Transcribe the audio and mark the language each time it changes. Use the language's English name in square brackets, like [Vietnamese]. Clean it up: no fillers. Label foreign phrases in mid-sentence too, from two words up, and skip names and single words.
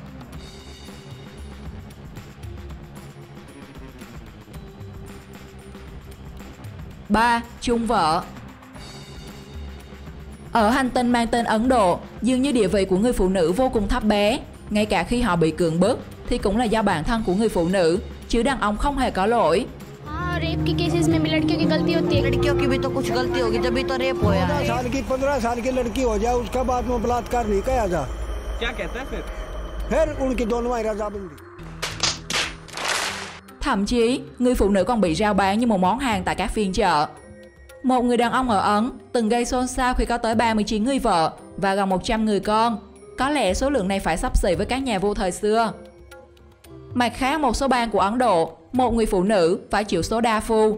[Vietnamese] Ba, chung vợ. Ở hành tinh mang tên Ấn Độ, dường như địa vị của người phụ nữ vô cùng thấp bé. Ngay cả khi họ bị cưỡng bức thì cũng là do bản thân của người phụ nữ, chứ đàn ông không hề có lỗi. [Hindi] रेप के केसेस में लड़कियों की गलती होती है। लड़कियों की भी तो कुछ गलती होगी, तभी तो रेप होया है। 15 साल की लड़की हो जाए, उसका बाद में बलात्कार नहीं किया जा। क्या कहता है फिर उनकी दोनों रजामंदी। [Vietnamese] Thậm chí, người phụ nữ còn bị rao bán như một món hàng tại các phiên chợ. Một người đàn ông ở Ấn từng gây xôn xao khi có tới 39 người vợ và gần 100 người con. Có lẽ số lượng này phải xấp xỉ với các nhà vua thời xưa. Mặt khác, một số bang của Ấn Độ, một người phụ nữ phải chịu số đa phu.